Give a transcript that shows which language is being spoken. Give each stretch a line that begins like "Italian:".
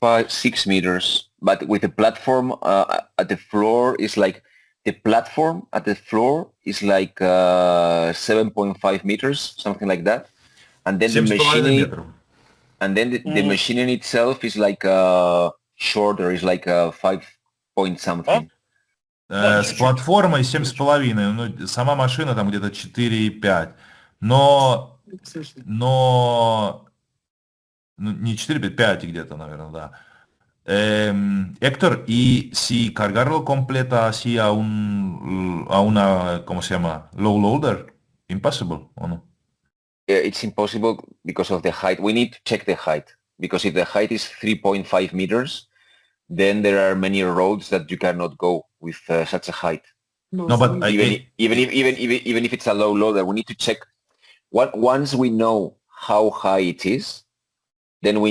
English: 6 meters, but with the platform at the floor is like the platform at the floor is like 7.5 meters, something like that, and then the
Russian: 7,5
English: machining,
Russian: метров.
English: and then the machining itself is like shorter, is like 5 point something.
Russian: С платформой 7,5, ну, сама машина там где-то 4,5. Но ну, не 4,5, 5 где-то, наверное, да.
Spanish: Héctor, ¿y si cargarlo completa así a una, ¿cómo se llama?
English: Low loader? Impossible,
Spanish: ¿o no?
English: It's impossible because of the height. We need to check the height, because if the height is 3.5 meters, then there are many roads that you cannot go with such a height. No, but Even if it's a low loader, we need to check. Once we know how high it is, then we